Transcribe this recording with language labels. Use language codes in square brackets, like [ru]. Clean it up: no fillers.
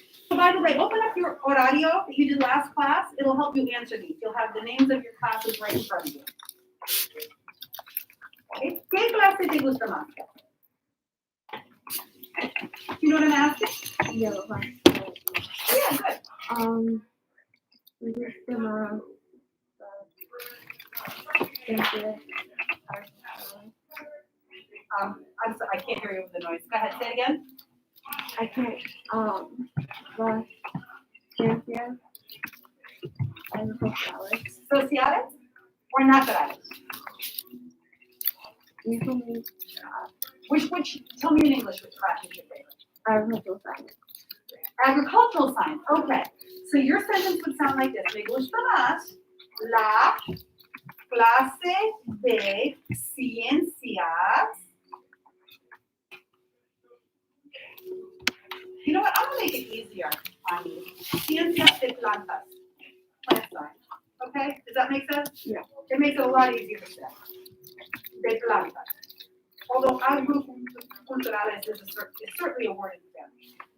[en] So by the way, open up your horario that you did last class. It'll help you answer these. You'll have the names of your classes right in front of you. [es] Okay, ¿qué clase te gusta más? [en] You know what I'm asking? Yeah, but Yeah, good. we just gonna interest I'm sorry, I can't hear you with the noise. Go ahead, say it again. I can't but [es] ciencias [en] and [es] sociales. Sociales or naturales? [en] Usually Which, tell me in English which class is your favorite. agricultural science. Agricultural science, okay. So your sentence would sound like this. [es] Me gusta más la clase de ciencias. [en] You know what, I'm gonna make it easier on you. [es] Ciencias de plantas. [en] Plant science, okay? Does that make sense? Yeah. It makes it a lot easier to say. [es] De plantas. [en] Although agriculturales is certainly a word in Spanish.